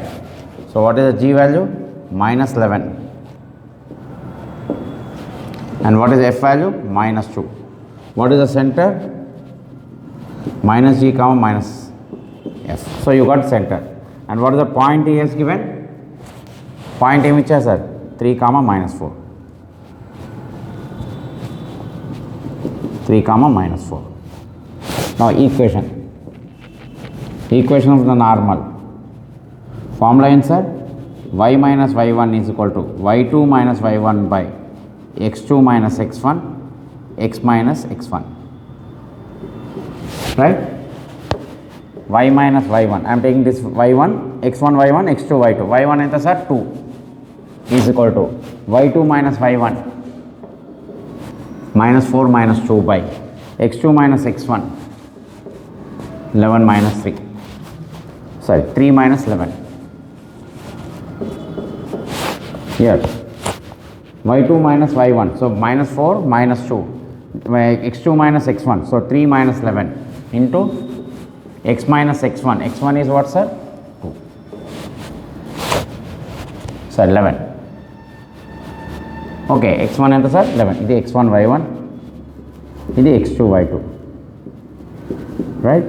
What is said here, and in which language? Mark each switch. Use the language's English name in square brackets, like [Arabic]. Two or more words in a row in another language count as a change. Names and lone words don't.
[English] So what is the g value? Minus 11. And what is f value? Minus 2. What is the center? Minus g comma minus f. So you got center. And what is the point he has given? Point [Telugu] ఏమి ఇచ్చారు సార్ [English] 3 comma minus 4. 3 comma minus 4. Now equation of the normal formula answer y minus y1 is equal to y2 minus y1 by x2 minus x1 x minus x1, right? Y minus y1, I am taking this y1 x1 y1 x2 y2. Y1 enta sir 2 is equal to y2 minus y1 minus 4 minus 2 by x2 minus x1 11 minus 3, sorry 3 minus 11. Here y2 minus y1, so minus 4 minus 2 x2 minus x1, so 3 minus 11 into x minus x1. X1 is what sir? 2. So 11. Okay, x1 enta sir 11. This x1 y1, this x2 y2, right?